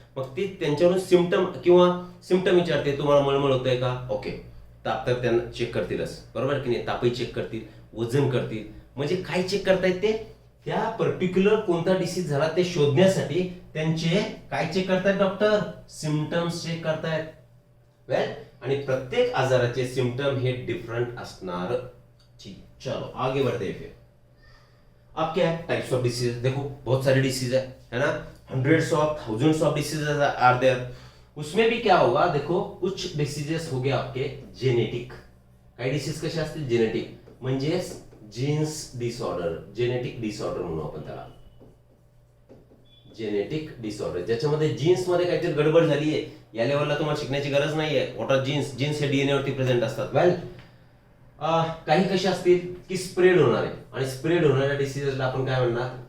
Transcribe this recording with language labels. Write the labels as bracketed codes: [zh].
[mr] मग ते त्यांच्यावरून सिम्पटम विचारते, तुम्हाला मळमळ होतंय का, ओके, ताप तर त्यांना चेक करतीलच, बरोबर की नाही, तापही चेक करतील, वजन करतील, म्हणजे काय चेक करतायत ते? त्या पर्टिक्युलर कोणता डिसीज झाला ते शोधण्यासाठी त्यांचे काय चेक करतायत डॉक्टर? सिम्पटम्स चेक करतायत. वेल, आणि प्रत्येक आजाराचे सिम्पटम हे डिफरंट असणार. [hi] ठीक, चलो आगे बढ़ते हैं फिर. अब क्या है? Types of disease. देखो बहुत सारे डिसीज है ना, [en] Hundreds of thousands of diseases are there. [hi] उसमें भी क्या होगा? देखो कुछ डिसीजेस हो गए आपके जेनेटिक. [mr] काही डिसीज कसे असतील? जेनेटिक, म्हणजे जीन्स डिसऑर्डर, जेनेटिक डिसऑर्डर म्हणू आपण त्याला. जेनेटिक डिसऑर्डर ज्याच्यामध्ये जीन्स मध्ये काहीतरी गडबड झाली आहे, या लेवलला तुम्हाला शिकण्याची गरज नाहीये. [en] What are genes? [mr] जीन्स हे डीएनए वरती प्रेझेंट असतात. वेल, काही कसे असतील की स्प्रेड होणारे, आणि स्प्रेड होणाऱ्या डिसीजला आपण काय म्हणणार?